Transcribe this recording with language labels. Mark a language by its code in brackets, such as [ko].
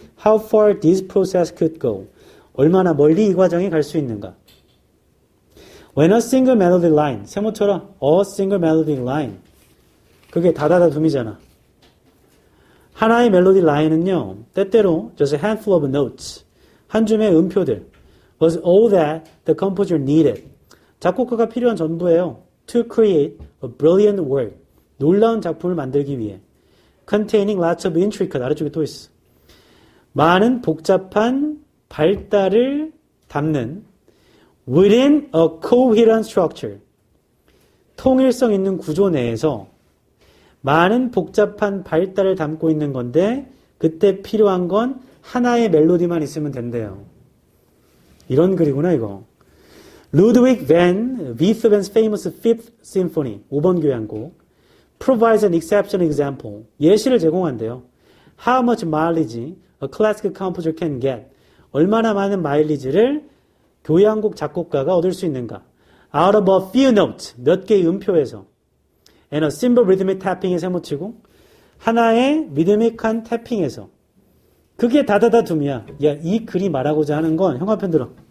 [en] How far this process could go. [ko] 얼마나 멀리 이 과정이 갈 수 있는가. [en] When a single melody line 세모처럼 a single melody line [ko] 그게 다다다둠이잖아. 하나의 멜로디 라인은요. 때때로 [en] just a handful of notes [ko] 한 줌의 음표들 [en] was all that the composer needed. [ko] 작곡가가 필요한 전부예요. [en] To create a brilliant work. [ko] 놀라운 작품을 만들기 위해. [en] Containing lots of intricate. [ko] 아래쪽에 또 있어. 많은 복잡한 발달을 담는 [en] within a coherent structure. [ko] 통일성 있는 구조 내에서 많은 복잡한 발달을 담고 있는 건데 그때 필요한 건 하나의 멜로디만 있으면 된대요. 이런 글이구나 이거. [en] Ludwig van Beethoven's famous Fifth Symphony [ko] 5번 교향곡 [en] provides an exceptional example. [ko] 예시를 제공한대요. [en] How much mileage a classical composer can get. [ko] 얼마나 많은 마일리지를 교향곡 작곡가가 얻을 수 있는가. [en] Out of a few notes. [ko] 몇 개의 음표에서. [en] And a simple rhythmic tapping에 [ko] 세모치고 하나의 리드믹한 태핑에서. 그게 다다다둠이야. 야, 이 글이 말하고자 하는 건 형광펜 들어.